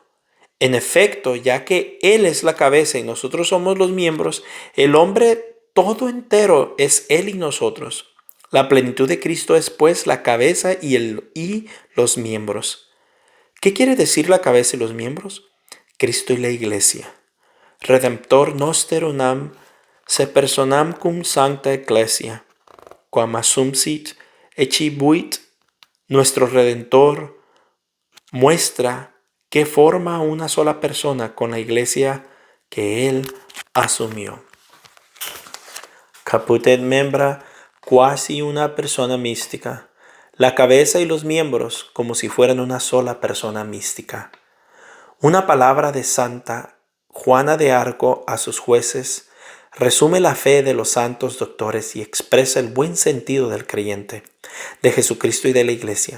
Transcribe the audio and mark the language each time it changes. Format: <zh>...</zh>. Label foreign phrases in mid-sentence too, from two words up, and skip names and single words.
<es>En efecto, ya que Él es la cabeza y nosotros somos los miembros, el hombre todo entero es Él y nosotros. La plenitud de Cristo es pues la cabeza y los miembros. ¿Qué quiere decir la cabeza y los miembros? Cristo y la iglesia.</es> <la>Redemptor noster unam se personam cum sancta ecclesia, quam assumpsit ecibuit.</la> <es>Nuestro Redentor muestra que forma una sola persona con la iglesia que Él asumió.</es> <la>Caput et membra, quasi una persona mística.</la> <es>La cabeza y los miembros como si fueran una sola persona mística. Una palabra de Santa Juana de Arco a sus jueces resume la fe de los santos doctores y expresa el buen sentido del creyente, de Jesucristo y de la Iglesia.</es>